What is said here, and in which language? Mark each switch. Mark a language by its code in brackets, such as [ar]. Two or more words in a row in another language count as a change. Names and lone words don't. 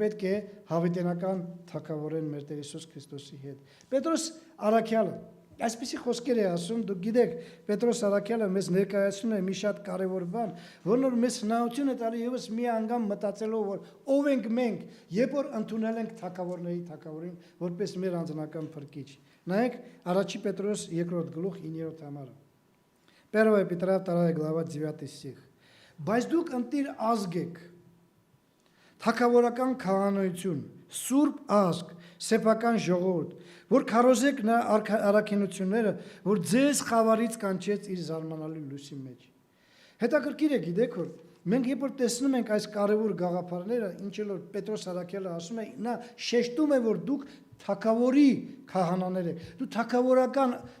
[hy] պետք է հավիտենական թագավորեն մեր Տեր Հիսուս Քրիստոսի հետ։ Պետրոս առաքյալը այսպիսի խոսքեր է ասում, դուք գիտեք, Պետրոս առաքյալը մեզ ներկայացնում է մի շատ կարևոր բան, որն որ մեզ հնարավորություն է տալի եւս մի անգամ մտածելով, որ ով ենք մենք, երբ որ ընդունել ենք թագավորների թագավորին, որպես մեր անձնական փրկիչ։ Նայեք Առաջի Պետրոս 2 գլուխ 9 համարը։ [ru] 1 Петра 2 глава 9 стих։ [hy] Բայց դուք ընտիր ազգ եք, թագավորական քահանայություն, սուրբ ազգ, սեփական ժողովուրդ, որ քարոզեք նա առաքինությունները, որ ձեզ խավարից կանչեց իր զարմանալի լույսի մեջ։ Հետաքրքիր է, գիտեք, որ մենք երբ որ տեսնում ենք այս կարևոր գաղափարները, ինչ որ Պետրոս առաքյալը ասում է, նա շեշտում է, որ դուք թագավորի քահանաներ եք, դու թագավորական